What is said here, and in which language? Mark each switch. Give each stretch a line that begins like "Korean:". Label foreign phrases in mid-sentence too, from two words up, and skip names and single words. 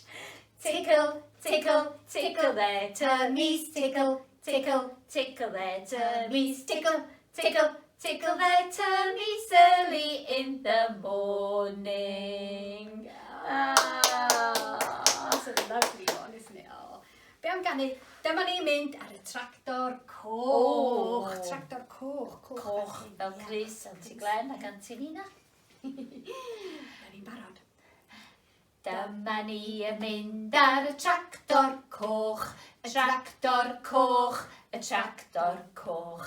English: Tickle, tickle, tickle their tummies. Tickle, tickle, tickle their tummies. Tickle, tickle, tickle their tummies early in the morning. That's a lovely one, isn't it? Oh.
Welsh: Be am gan i, dyma ni'n mynd ar y tractor coch. Oh. Tractor coch. Coch fel Chris, Aunty Glenn ac Aunty Nina. Da ni'n barod. Dyma ni yn mynd ar y tractor coch, y tractor coch, y tractor coch.